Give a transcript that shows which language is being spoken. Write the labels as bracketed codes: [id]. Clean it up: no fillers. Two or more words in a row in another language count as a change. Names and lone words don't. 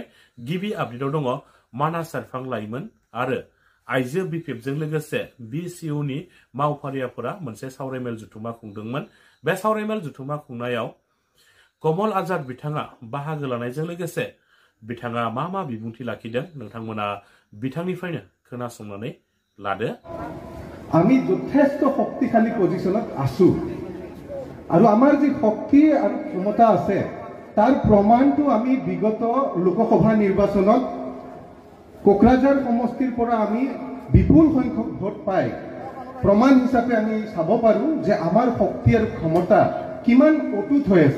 [brx] गिबि आपडेटआव दङ मानास सेरफां लाइमोन आरो आइजो बिपिएफजों लोगोसे बिसिइउनि मावफारियाफोरा मोनसे सावरायमेल जुथुमा खुंदोंमोन। बे सावरायमेल जुथुमा खुंनायाव कमल आजाद बिथाङा बाहागो लानायजों लोगोसे बिथाङा मा बिबुंथि लाखिदों नोंथांमोना बिथांनिफ्रायनो खोनासंनानै लादो। [as] আমি যথেষ্ট শক্তিশালী পজিশনত আছো আৰু আমাৰ যে শক্তি আৰু ক্ষমতা আছে তাৰ প্ৰমাণটো আমি বিগত লোকসভা নিৰ্বাচনত কোকৰাঝাৰ সমষ্টিৰ পৰা আমি বিপুল সংখ্যক ভোট পাই প্ৰমাণ হিচাপে আমি চাব পাৰো যে আমাৰ শক্তি আৰু ক্ষমতা কিমান অটুট হৈ আছে।